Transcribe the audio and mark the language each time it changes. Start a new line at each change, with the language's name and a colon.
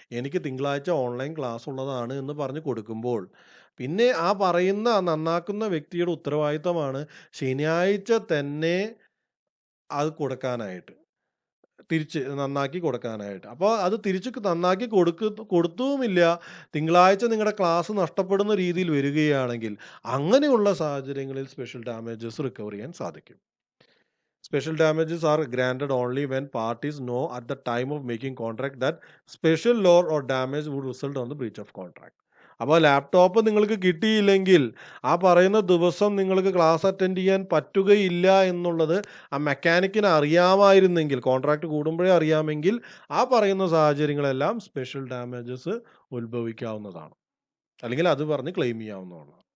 Malayalam: എനിക്ക് തിങ്കളാഴ്ച online class ഉള്ളതാണ് എന്ന് പറഞ്ഞ് കൊടുക്കുമ്പോൾ, പിന്നെ ആ പറയുന്ന നന്നാക്കുന്ന വ്യക്തിയുടെ ഉത്തരവാദിത്തമാണ് ശനിയാഴ്ച തന്നെ അത് കൊടുക്കാനായിട്ട്. തിരിച്ച് നന്നാക്കി കൊടുക്കാനായിട്ട്. അപ്പോൾ അത് തിരിച്ച് നന്നാക്കി കൊടുത്തുമില്ല. തിങ്കളാഴ്ച നിങ്ങളുടെ ക്ലാസ് നഷ്ടപ്പെടുന്ന രീതിയിൽ വരികയാണെങ്കിൽ, അങ്ങനെയുള്ള സാഹചര്യങ്ങളിൽ സ്പെഷ്യൽ ഡാമേജസ് റിക്കവർ ചെയ്യാൻ സാധിക്കും.
English: Special damages are granted only when parties know at the time of making contract that special loss or damage would result on the breach of contract.
Malayalam: അപ്പോൾ ലാപ്ടോപ്പ് നിങ്ങൾക്ക് കിട്ടിയില്ലെങ്കിൽ ആ പറയുന്ന ദിവസം നിങ്ങൾക്ക് ക്ലാസ് അറ്റൻഡ് ചെയ്യാൻ പറ്റുകയില്ല എന്നുള്ളത് ആ മെക്കാനിക്കിന് അറിയാമായിരുന്നെങ്കിൽ, കോൺട്രാക്ട് കൂടുമ്പോഴേ അറിയാമെങ്കിൽ, ആ പറയുന്ന സാഹചര്യങ്ങളെല്ലാം സ്പെഷ്യൽ ഡാമേജസ് ഉത്ഭവിക്കാവുന്നതാണ്, അല്ലെങ്കിൽ അത് പറഞ്ഞ് ക്ലെയിം ചെയ്യാവുന്നതാണ്.